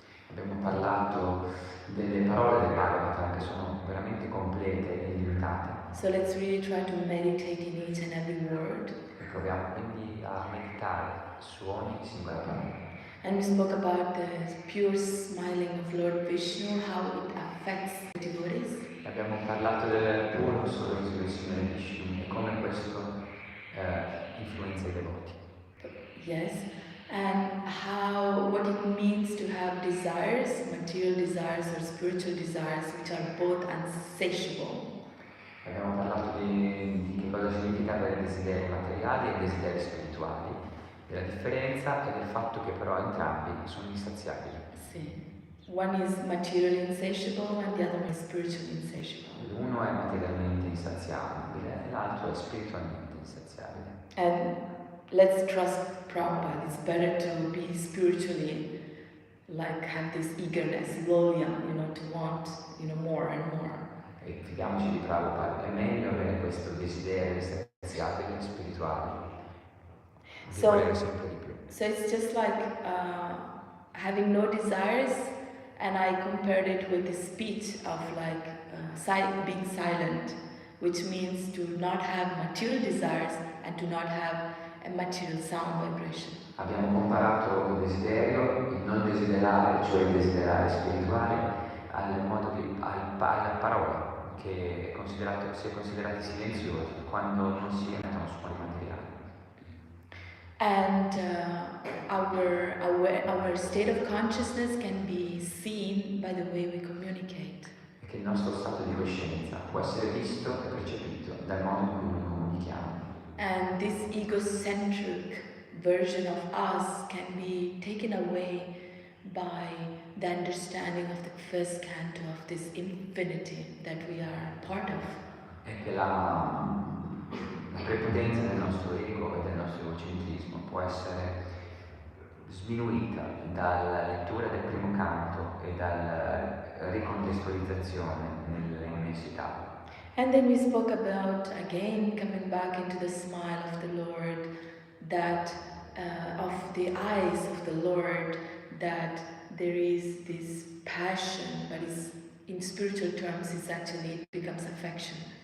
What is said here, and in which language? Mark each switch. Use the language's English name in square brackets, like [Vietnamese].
[Italian] Abbiamo parlato delle parole del Bhagavatam che sono veramente complete e illimitate. [English] So let's really try to meditate in each and every word. [Italian] E proviamo quindi a meditare su ogni singola parola. [English] And we spoke about the pure smiling of Lord Vishnu, how it affects the devotees. [Italian] Abbiamo parlato del puro sorriso del Signore Vishnu e come questo influenza i devoti. [English] Yes. and what it means to have desires, material desires or spiritual desires, which are both insatiable. [Italian] Abbiamo parlato di che cosa significa avere desideri materiali e desideri spirituali, della differenza e del fatto che però entrambi sono insaziabili. Sì. [English] One is materially insatiable and the other one is spiritually insatiable. [Italian] Uno è materialmente insaziabile e l'altro è spiritualmente insaziabile. [English] And let's trust Prabhupada. It's better to be spiritually, like have this eagerness, lolya, to want, more and more. [Italian] E fidiamoci di Prabhupada, è meglio avere questo desiderio insaziabile spirituale. Di volere sempre di più. [English] So it's just like having no desires, and I compared it with the speech of being silent, which means to not have material desires and to not have a material sound vibration. [Italian] Abbiamo comparato il desiderio, il non desiderare, cioè il desiderare spirituale, alla parola, che si è considerati silenziosi quando non si emettono suoni materiali. [English] And our state of consciousness can be seen by the way we communicate. [Italian] E che il nostro stato di coscienza può essere visto e percepito dal modo in cui noi comunichiamo. [English] And this egocentric version of us can be taken away by the understanding of the first canto of this infinity that we are part of. [Italian] E che la prepotenza del nostro ego e del nostro egocentrismo può essere sminuita dalla lettura del primo canto e dalla ricontestualizzazione nell'immensità. [English] And then we spoke about, again, coming back into the smile of the Lord, that of the eyes of the Lord, that there is this passion, but in spiritual terms it becomes affection.